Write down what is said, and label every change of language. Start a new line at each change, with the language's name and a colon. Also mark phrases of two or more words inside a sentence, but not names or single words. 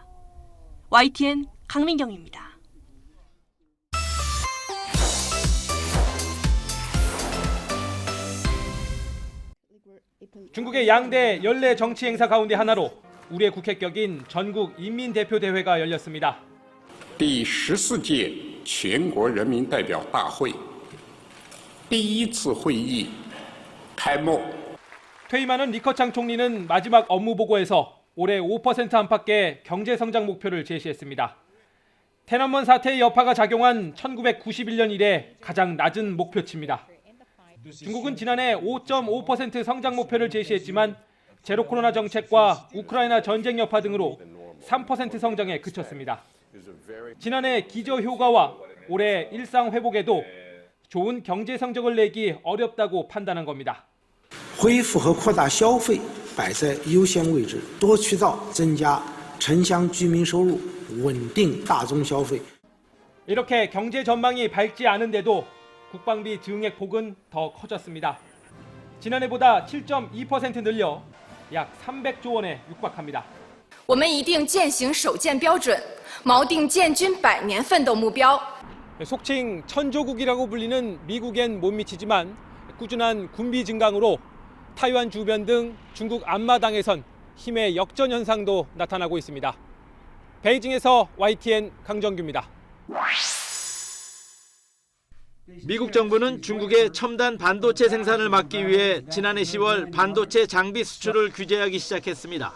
Korean: YTN 강민경입니다. 중국의 양대 연례 정치 행사 가운데 하나로 우리의 국회격인 전국 인민대표대회가 열렸습니다.
Chinese: 第14届全国人民代表大会第1次会议开幕。
Korean: 퇴임하는 리커창 총리는 마지막 업무 보고에서 올해 5% 안팎의 경제 성장 목표를 제시했습니다. 天安门 사태의 여파가 작용한 1991년 이래 가장 낮은 목표치입니다. 중국은 지난해 5.5% 성장 목표를 제시했지만 제로 코로나 정책과 우크라이나 전쟁 여파 등으로 3% 성장에 그쳤습니다. 지난해 기저 효과와 올해 일상 회복에도 좋은 경제 성적을 내기 어렵다고 판단한 겁니다.
Chinese: 恢复和扩大消费摆在优先位置，多渠道增加城乡居民收入，稳定大宗消费。
Korean: 이렇게 경제 전망이 밝지 않은데도 국방비 증액 폭은 더 커졌습니다. 지난해보다 7.2% 늘려 약 300조 원에 육박합니다.
Chinese: 我们一定践行首建标准，锚定建军100年奋斗目标。
Korean: 속칭 천조국이라고 불리는 미국엔 못 미치지만 꾸준한 군비 증강으로 타이완 주변 등 중국 앞마당에선 힘의 역전 현상도 나타나고 있습니다. 베이징에서 YTN 강정규입니다. 미국 정부는 중국의 첨단 반도체 생산을 막기 위해 지난해 10월 반도체 장비 수출을 규제하기 시작했습니다.